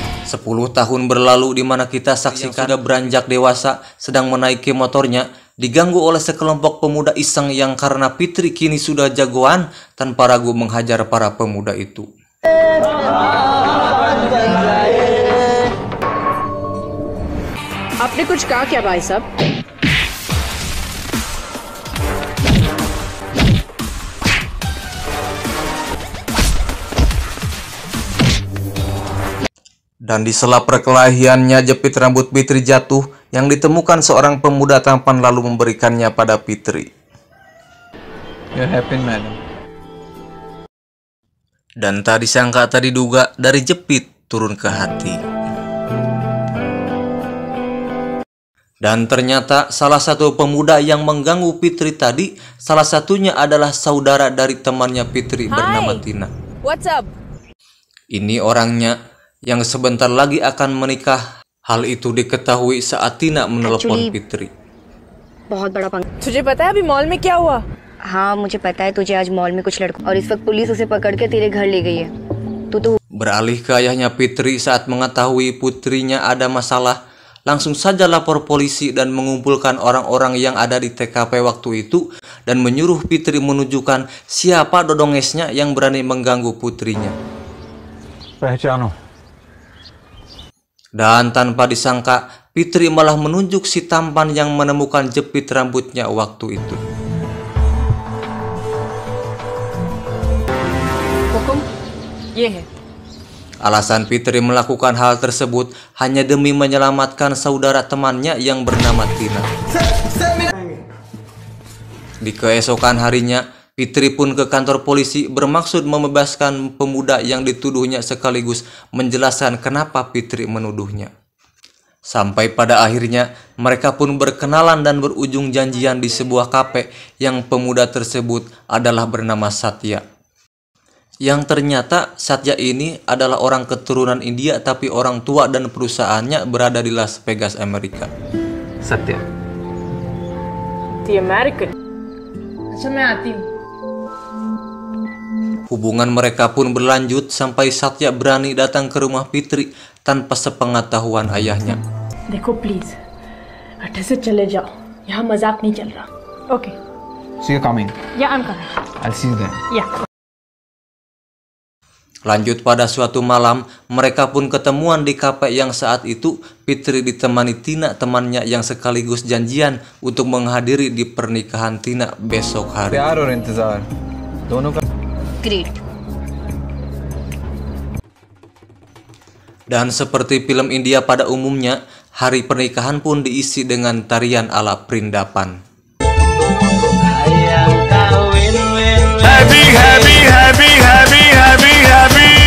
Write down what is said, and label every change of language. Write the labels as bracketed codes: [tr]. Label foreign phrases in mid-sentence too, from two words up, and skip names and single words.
[id] 10 tahun berlalu di mana kita saksikan sudah beranjak dewasa sedang menaiki motornya diganggu oleh sekelompok pemuda iseng yang karena Fitri kini sudah jagoan tanpa ragu menghajar para pemuda itu. [hi] आपने कुछ कहा क्या भाई साहब? [id] Dan di sela perkelahiannya jepit rambut Fitri jatuh yang ditemukan seorang pemuda tampan lalu memberikannya pada Fitri. [en] You're happy, madam. [id] Dan tak disangka tak diduga dari jepit turun ke hati. Dan ternyata salah satu pemuda yang mengganggu Fitri tadi, salah satunya adalah saudara dari temannya Fitri bernama Tina. [en] What's up? [id] Ini orangnya yang sebentar lagi akan menikah. Hal itu diketahui saat Tina menelepon Fitri. [hi] बहुत बड़ा पंगा। तुझे पता है अभी मॉल में क्या हुआ? हाँ मुझे पता है तुझे आज मॉल में कुछ लड़कों और इस वक्त पुलिस उसे पकड़ के तेरे घर ले गई है। तू [id] Beralih ke ayahnya Fitri saat mengetahui putrinya ada masalah, langsung saja lapor polisi dan mengumpulkan orang-orang yang ada di TKP waktu itu dan menyuruh Fitri menunjukkan siapa dodongesnya yang berani mengganggu putrinya. [hi] पहचानो। [id] Dan tanpa disangka, Fitri malah menunjuk si tampan yang menemukan jepit rambutnya waktu itu. [hi] हुकुम ये है। [id] Alasan Fitri melakukan hal tersebut hanya demi menyelamatkan saudara temannya yang bernama Tina. Di keesokan harinya, Fitri pun ke kantor polisi bermaksud membebaskan pemuda yang dituduhnya sekaligus menjelaskan kenapa Fitri menuduhnya. Sampai pada akhirnya, mereka pun berkenalan dan berujung janjian di sebuah kafe yang pemuda tersebut adalah bernama Satya. Yang ternyata Satya ini adalah orang keturunan India tapi orang tua dan perusahaannya berada di Las Vegas, Amerika. Satya. [en] The American. [hi] अच्छा मैं आती हूँ। [id] Hubungan mereka pun berlanjut sampai Satya berani datang ke rumah Fitri tanpa sepengetahuan ayahnya. [hi] देखो प्लीज अड्डे से चले जाओ, यहाँ मजाक नहीं चल रहा। [en] ओके। So you're coming. या I'm coming. I'll see you there. या। [id] Lanjut pada suatu malam, mereka pun ketemuan di kafe yang saat itu Fitri ditemani Tina temannya yang sekaligus janjian untuk menghadiri di pernikahan Tina besok hari. [hi] प्यार और इंतजार दोनों का। [en] ग्रेट। [id] Dan seperti film India pada umumnya, hari pernikahan pun diisi dengan tarian ala perindapan. [en] Happy, happy, happy, happy, happy, happy.